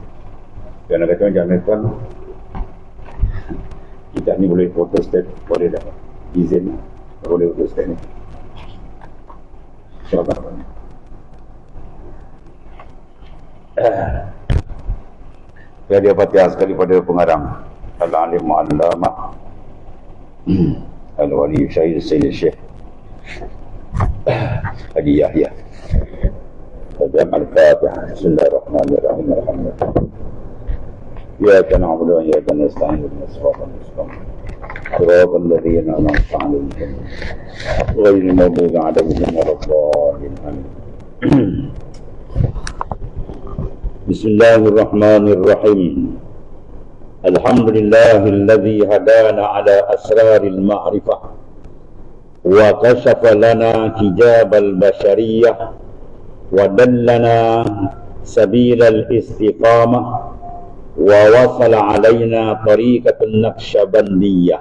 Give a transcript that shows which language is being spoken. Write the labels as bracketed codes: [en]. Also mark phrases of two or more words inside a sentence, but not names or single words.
[ms] Kerana kata macam mana tuan, kitab ni boleh photostat, boleh tak? Izin boleh photostat ni. Siapa tuan? Dia Fatihah sekali pada pengarang Al-Alim Al-Allamah Al-Wali Syahid Sayyid Syekh Haji Yahya. Al-Fatihah. [ar] Bismillahirrahmanirrahim. Alhamdulillah. إياك نعبد وإياك نستعين. اهدنا الصراط المستقيم صراط الذين أنعمت عليهم غير المغضوب عليهم ولا الضالين. Amin. Bismillahirrahmanirrahim. الحمد لله الذي هدانا على أسرار المعرفة وكشف لنا حجاب البشرية ودلنا سبيل الاستقامة ووصل علينا الطريقة النقشبندية.